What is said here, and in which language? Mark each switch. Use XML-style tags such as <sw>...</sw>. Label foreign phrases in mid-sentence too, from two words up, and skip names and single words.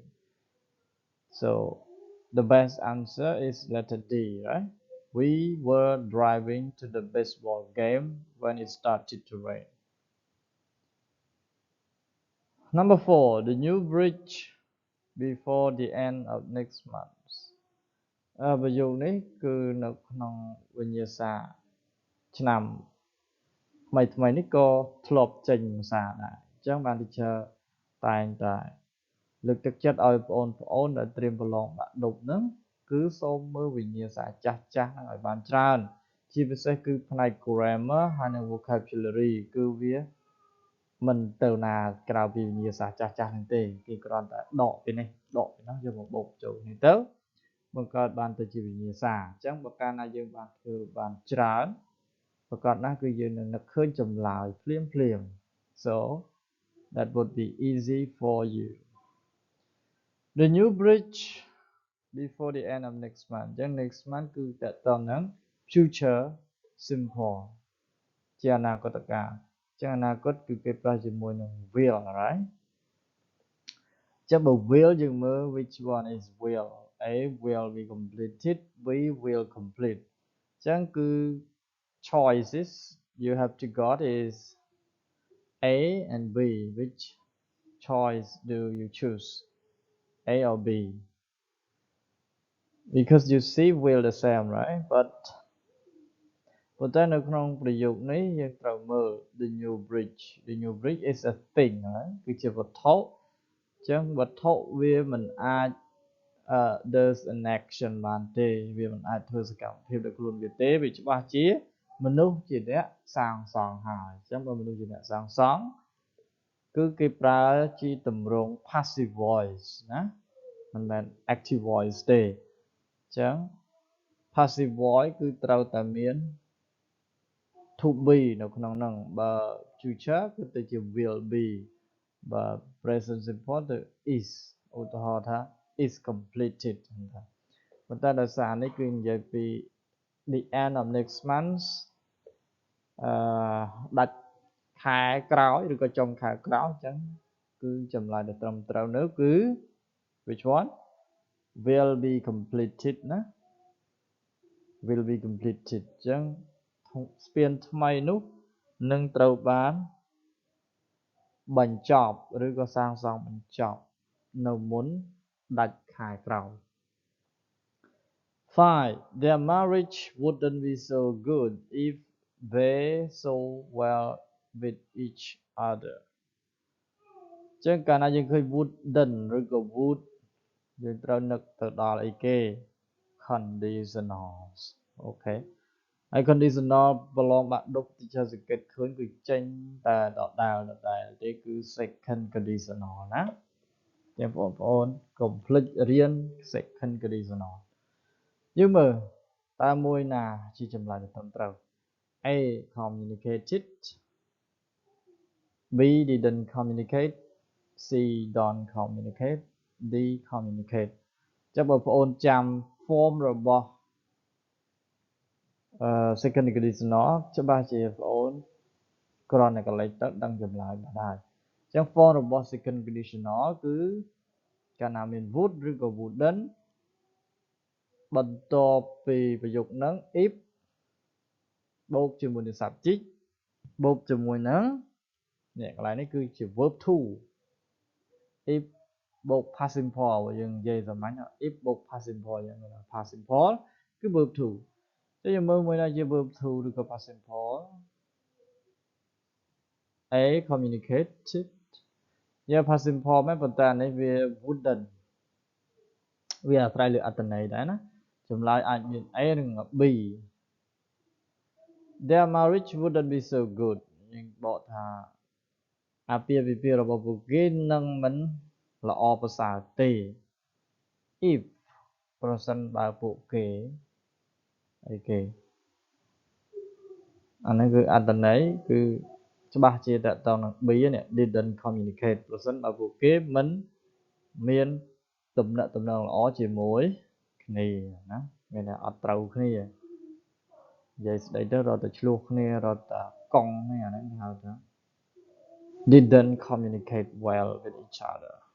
<en>So the best answer is letter D, right? We were driving to the baseball game when it started to rain. Number 4, the new bridge before the end of next month.</en> <km>ប្រយោគនេះគឺនៅក្នុងវិញ្ញាសាឆ្នាំថ្មីនេះក៏ធ្លាប់ចេញភាសាដែរអញ្ចឹងបាន teacher តែងតែលើកទឹកចិត្តឲ្យបងប្អូន ដែលត្រៀមប្រឡងបាក់ឌុបហ្នឹងគឺសូមមើលវិញ្ញាសាចាស់ហ្នឹងឲ្យបានច្រើនជាពិសេសគឺផ្នែក grammar ហើយនិង vocabulary គឺវាមិនទៅណាក្រៅពីវិញ្ញាសាចាស់ហ្នឹងទេគេគ្រាន់តែដកពីនេះដកពីនោះយកមកបូកចូលនេះទៅបង្កើតបានទៅជាវិញ្ញាសាអញ្ចឹងបើកាលណាយើងបានធ្វើបានច្រើនប្រកាសណាស់គឺយើងនឹងនឹកឃើញចម្លើយភ្លាម</km> <en>so that would be easy for you. The new bridge before the end of next month.</en> <km>អញ្ចឹង</km> <en>next month</en> <km>គឺតើតនឹង</km> <en>future simple</en> <km>ជាអនាគតកាលអញ្ចឹងអនាគតគឺគេប្រើជាមួយនឹង will, right? អញ្ចឹងបើ</km> <en>will</en> <km>យើងមើល</km> <en>which one is will. A will be completed, B will complete.</en> <km>អញ្ចឹងគឺ</km> <en>choices you have to got is A and B. Which choice do you choose? A or B? Because you see will the same, right?</en> <km>But ប៉ុន្តែនៅក្នុងប្រយោគនេះយើងត្រូវមើល</km> <en>the new bridge. The new bridge is a thing, right?</en> <km>គឺជាវត្ថុអញ្ចឹងវត្ថុវាមិនអាច</km> <en>there's an action</en> <km>បានទេវាមិនអាចធ្វើសកម្មភាពដោយខ្លួនវាទេ វាច្បាស់ជាមនុស្សជាអ្នកសាងសង់ហើយអញ្ចឹងបើមនុស្សជាអ្នកសាងសង់ គឺគេប្រើជាទម្រង់</km> <en>passive voice</en> <km>ណាមិនមែន</km> <en>active voice</en> <km>ទេអញ្ចឹង</km> <en>passive voice</en> <km>គឺត្រូវតែមាន</km> <en>to be</en> <km>នៅក្នុងហ្នឹងបើ future គឺទៅជា</km> <en>will be</en> <km>បើ</km> <en>present simple</en> <km>ទៅ is ឧទាហរណ៍ថា</km> <en>is completed</en> <km>ប៉ុន្តែដោយសារនេះគឺនិយាយពី</km> <en>the end of next month</en> <km>ដាច់ខែក្រោយឬក៏ចុងខែក្រោយអញ្ចឹងគឺចម្លើយដែលត្រឹមត្រូវនៅគឺ</km> <en>which one will be completed</en> <km>ណា</km> <en>will be completed</en> <km>អញ្ចឹងស្ពានថ្មីនោះនឹងត្រូវបានបញ្ចប់ឬក៏សាងសង់បញ្ចប់នៅមុនដាច់ខែក្រោយ 5.</km> <en>Their marriage wouldn't be so good if they so well with each other</en> <km>អញ្ចឹងកាលណាយើងឃើញ wouldn't ឬក៏ would យើងត្រូវនឹកទៅដល់អីគេ conditionals អូខេហើយ conditional ប្រឡងបាក់ឌុប teacher សង្កេតឃើញគឺចេញតែដដែលទេគឺ</km> <en>second conditional</en> <km>ណាទាំងបងប្អូនកុំភ្លេចរៀន</km> <en>second conditional</en> <km>យើងមើលតើមួយណាជាចម្លើយត្រឹមត្រូវ</km> <en>A communicated B didn't communicate C don't communicate D communicate</en> <km>ចាំបងប្អូនចាំ form របស់</km> <en>second conditional</en> <km>ច្បាស់ជាបងប្អូនគ្រាន់តែ កលេចទៅដឹងចម្លើយបានហើយអញ្ចឹង form របស់</km> <en>second conditional</en> <km>គឺកាលណាមាន would ឬក៏ wouldn't បន្ទាប់ពីប្រយោគហ្នឹង if បូកជាមួយនឹង subject បូកជាមួយនឹងនេះកន្លែងនេះគឺជា</km> <en>verb to if</en> <km>បូក</km> <en>past simple</en> <km>យើងនិយាយសាមញ្ញ if បូក</km> <en>past simple</en> <km>យើងមាន</km> <en>past simple</en> <km>គឺ</km> <en>verb to</en> <km>តែយើងមើលមួយណាជា</km> <en>verb to</en> <km>ឬក៏</km> <en>past simple A communicated</en> <km>យើង</km> <en>past simple</en> <km>មែនប៉ុន្តែអានេះវា wouldn't វាអាស្រ័យលើអត្ថន័យដែរណាចម្លើយអាចមាន A ឬ B</km> <en>Their marriage wouldn't be so good</en> <km>យើងបកថាអាពាហ៍ពិពាហ៍របស់ពួកគេនឹងមិនល្អប្រសើរទេ if ប្រសិនបើពួកគេ អីគេអានេះគឺអត្ថន័យគឺច្បាស់ជាតទៅនឹង B នេះ</km> <en>didn't communicate</en> <km>ប្រសិនបើពួកគេមិនមានទំនាក់ទំនងល្អជាមួយគ្នាណាមានតែអត់ត្រូវគ្នានិយាយស្ដីទៅរត់តែឆ្លោះគ្នារត់តែកង់នេះអាហ្នឹងហៅថា</km> <en>didn't communicate well with each other.</en>